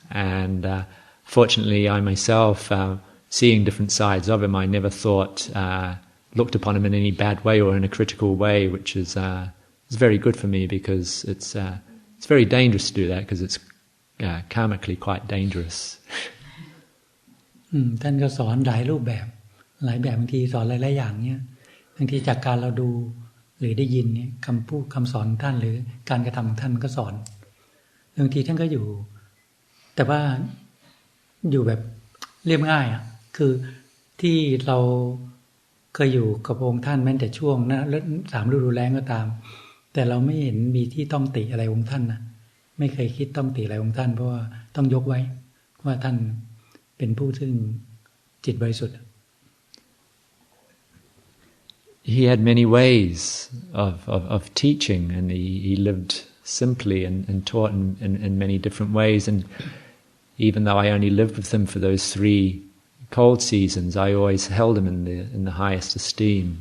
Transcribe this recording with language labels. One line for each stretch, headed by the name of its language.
English: And fortunately, I myself, seeing different sides of him, I never looked upon him in any bad way or in a critical way, which is very good for me, because it's very dangerous to do that, because it's karmically quite dangerous.
Thai: ท่านก็สอนหลายรูปแบบบางทีสอนหลายๆอย่างเนี่ยบางทีจากการเราดูหรือได้ยินเนี่ยคำพูดคำสอนท่านหรือการกระทำของท่านมันก็สอนบางทีท่านก็อยู่แต่ว่า อยู่แบบเรียบง่ายคือที่เราเคยอยู่กับองค์ท่านแม้แต่ช่วงนะ3 ฤดูแล้งก็ตามแต่เราไม่เห็นมีที่ต้องติอะไรองค์ท่านนะไม่เคยคิดต้องติอะไรองค์ท่านเพราะว่าต้องยกไว้ว่าท่านเป็นผู้ซึ่งจิตบริสุทธิ์
English: He had many ways of teaching, and he lived simply and taught in many different ways. And even though I only lived with him for those 3 cold seasons, I always held him in the highest esteem.